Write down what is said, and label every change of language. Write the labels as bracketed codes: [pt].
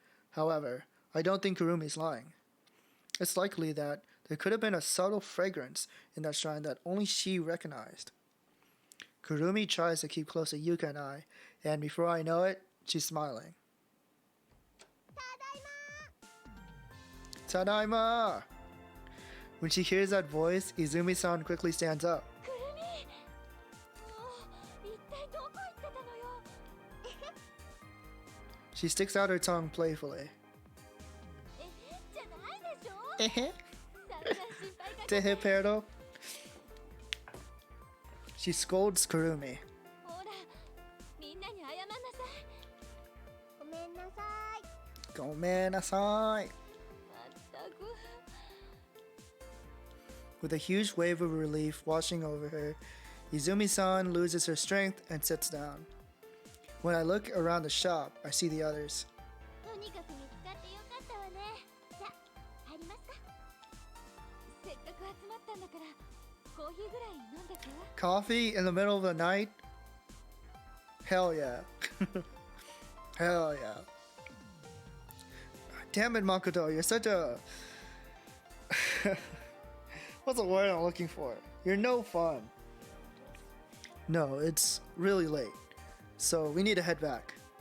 [en] However, I don't think Kurumi's lying. It's likely that there could have been a subtle fragrance in that shrine that only she recognized. Kurumi tries to keep close to Yuka and I, and before I know it, she's smiling. [ja] Tadaima! [en] When she hears that voice, Izumi-san quickly stands up. [ja] くるみ、もう一体どこ行ってたのよ。 [en] She sticks out her tongue playfully. [ja] じゃないでしょ。 Eh? 散々心配かけて。 Tehe perdo. [en] She scolds Kurumi. [ja] ほら、みんなに謝んなさい。ごめんなさい。 Gomenasai. まったく。 [en] With a huge wave of relief washing over her, Izumi-san loses her strength and sits down. When I look around the shop, I see the others. [ja] とにかく見つかってよかったわね。じゃあ入りますか。せっかく集まったんだからコーヒーぐらい飲んでく。 [en] Coffee in the middle of the night? Hell yeah. Hell yeah. Damn it, Makoto, you're such a... What's the word I'm looking for? You're no fun. No, it's really late, so we need to head back.